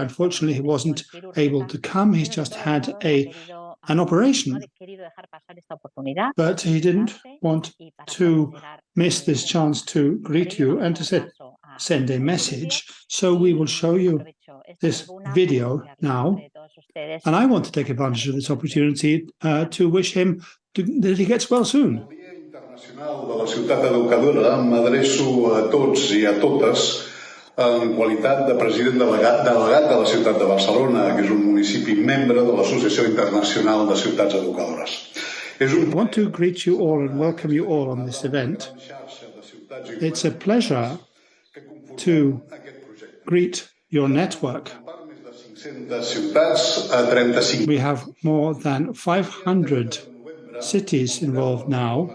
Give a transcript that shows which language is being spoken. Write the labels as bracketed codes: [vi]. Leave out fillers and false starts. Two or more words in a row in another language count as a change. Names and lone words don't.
[en] Unfortunately, he wasn't able to come. He's just had an operation, but he didn't want to miss this chance to greet you and to send a message. So we will show you this video now, and I want to take advantage of this opportunity to wish him that he gets well soon. [ca] Internacional de la ciutat educadora, m'adreço a tots i a totes en qualitat de president delegat de la ciutat de Barcelona, que és un municipi membre de l'Associació Internacional de Ciutats Educadores. [en] I want to greet you all and welcome you all on this event. It's a pleasure to greet your network. We have more than 500 cities involved now.